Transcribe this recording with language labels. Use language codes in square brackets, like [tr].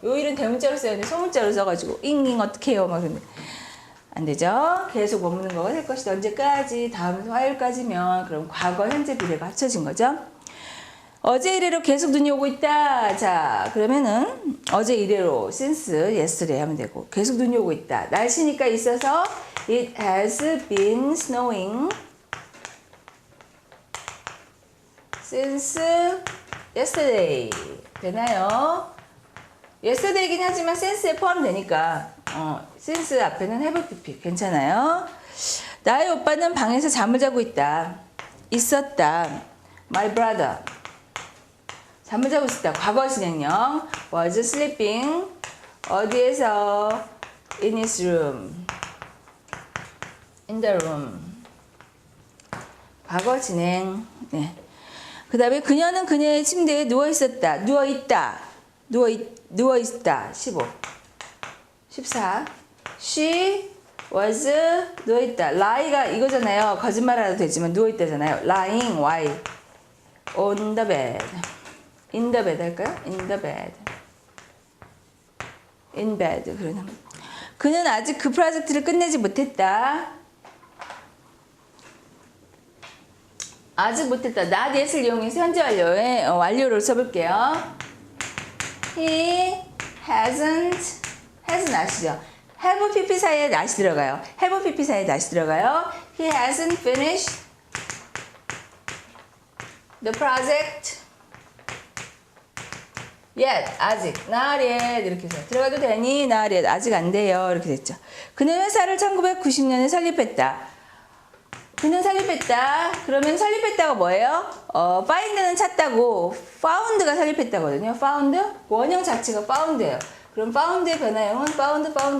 [ko] 요 일은 대문자로 써야 돼. 소문자로 써가지고 잉잉 어떻게 해요? 막 그러면 안 되죠. 계속 머무는 거가 될 것이다. 언제까지? 다음 화요일까지면 그럼 과거, 현재, 미래가 합쳐진 거죠. 어제 이래로 계속 눈이 오고 있다. 자, 그러면은 어제 이래로 [en] since yesterday [ko] 하면 되고 계속 눈이 오고 있다. 날씨니까 있어서 [en] it has been snowing since yesterday. [ko] 되나요? yesterday이긴 하지만 since에 포함되니까 since 앞에는 have pp 괜찮아요. 나의 오빠는 방에서 잠을 자고 있다. 있었다. [en] My brother [ko] 잠을 자고 있었다. 과거 진행형 [en] was sleeping [ko] 어디에서 [en] in his room in the room [ko] 과거 진행. 네. 그 다음에 그녀는 그녀의 침대에 누워있었다. 누워있다. 누워있다. 15. 14. [en] She was [ko] 누워있다. lie가 이거잖아요. 거짓말하도 되지만 누워있다잖아요. [en] lying, why? on the bed. in the bed [ko] 할까요? [en] in the bed. in bed. [ko] 그러면 그는 아직 그 프로젝트를 끝내지 못했다. 아직 못했다. not yet을 이용해서 현재 완료의 완료를 써볼게요. [en] He hasn't [ko] 아시죠? have pp 사이에 not이 들어가요. have pp 사이에 not이 들어가요. [en] He hasn't finished the project yet. [ko] 아직 not yet 이렇게 해서 들어가도 되니? not yet. 아직 안 돼요. 이렇게 됐죠. 그는 회사를 1990년에 설립했다. 그는 설립했다. 그러면 설립했다가 뭐예요? find는 찾다고 found가 설립했다거든요. found 원형 자체가 found예요. 그럼 found의 변화형은 founded.